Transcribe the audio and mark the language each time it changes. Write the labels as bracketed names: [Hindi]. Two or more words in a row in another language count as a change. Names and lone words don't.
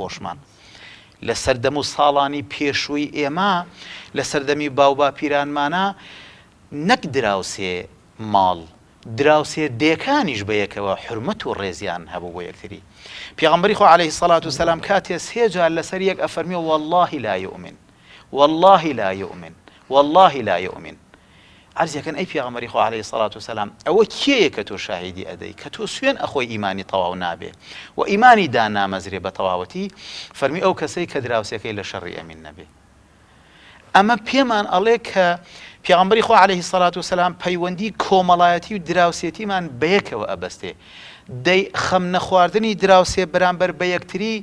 [Central Kurdish] خۆشمان لە سەردەم و ساڵانی پێشووی ئێمە لە سەردەمی باوباپیرانمانە نەک دراوسێ ماڵ دراوسێ دێکانیش بەیەکەوە حرمەت و ڕێزیان هەبوو بۆ یەکتری پێغەمبەری خوا [Arabic] عەلەیهی سەڵات وسەلام [Central Kurdish] کاتێ سێجار لەسەر یەک ئەفەرمیێ [Arabic] والله لا يؤمن والله لا يؤمن والله لا يؤمن [Central Kurdish] عەرزیەکەن ئەی پێغەمبەری خوا [Arabic] عەلەیهی سەڵات وسەلام [Central Kurdish] ئەوە کێیە کە تۆ شاهیدی ئەدەی کە تۆ سوێن ئەخۆی ئیمانی تەواو نابێ و ئیمانی دانامەزرێ بە تەواوەتی فەرمی ئەو کەسەی کە دراوسەکەی لە شەڕی ئەمین نەبێ ئەمە پێمان ئەڵێ کە پێغەمبەری خوا [Arabic] عەلەیهی سەڵات وسەلام [Central Kurdish] پەیوەندی کۆمەڵایەتی و دراوسێتیمان بەیەکەوە ئەبەستێ دەی خەم نەخواردنی دراوسێ بەرامبەر بە یەکتری